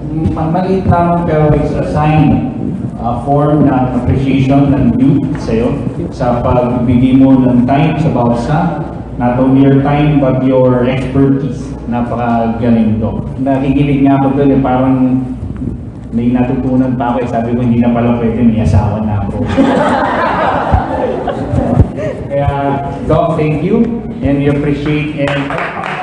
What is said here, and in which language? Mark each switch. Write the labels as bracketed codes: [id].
[tl] Maliit lamang pero [en] it's a sign, [tl] form ng appreciation ng youth sa'yo sa pagbigay mo ng time sa bawat isa. [en] Not only your time, but your expertise. [tl] Napakagaling, Doc. Nakikinig nga ako doon, parang may natutunan pa ako. Sabi ko, hindi na pala pwede, may asawa na ako. Kaya, [en] Doc, thank you. And we appreciate and